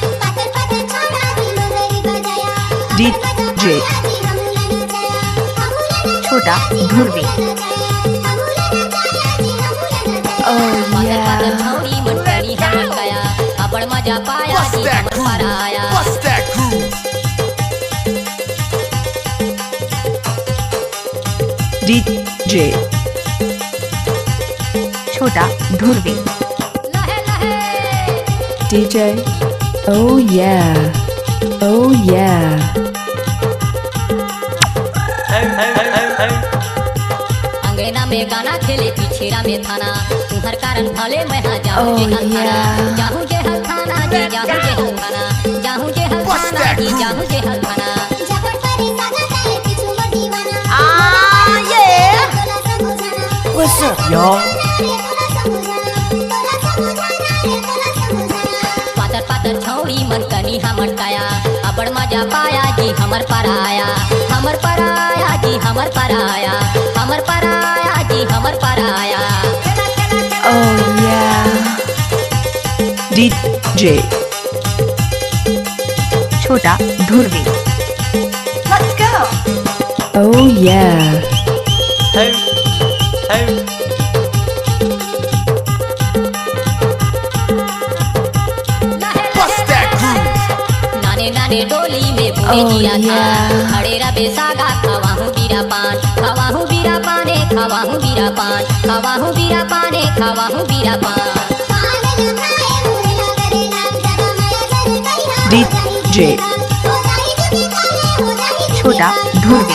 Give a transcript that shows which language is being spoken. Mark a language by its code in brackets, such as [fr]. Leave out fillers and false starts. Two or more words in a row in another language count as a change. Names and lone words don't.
[hne] डीजे छोटा धुर्वे। पातर पातर छौड़ी मन कनी हमर काया अबड़ मजा पाया जी हमर पराया [en] Bust that groove. [hne] डीजे छोटा धुर्वे। लहे लहे [en] डीजे oh yeah, oh yeah। [hne] अंगना में गाना खेले पिछेरा में थाना तुम्हार कारण भले मैं हाँ जाऊँ जे हल थाना जाहूँ जे हल थाना जी जाहूँ जे हल थाना जाहूँ जे हल थाना जी जाहूँ जे हल थाना [en] What's up, y'all? [hne] पातर पातर छौड़ी मन कनी हमर काया अबड़ मजा पाया जी हमर पराया जी हमर पराया जी हमर पराया [en] oh yeah। डीजे छोटा धुर्वे। Let's go। oh yeah। Bust that groove. [hne] नाने नाने डोली में बुने [en] Oh, [hne] किया था [en] yeah. [hne] खड़े रबे सागा खवाहूँ बीरा पान खवाहूँ बीरा पाने खवाहूँ बीरा पान खवाहूँ बीरा पाने खवाहूँ बीरा पान डीजे छोटा धुर्वे।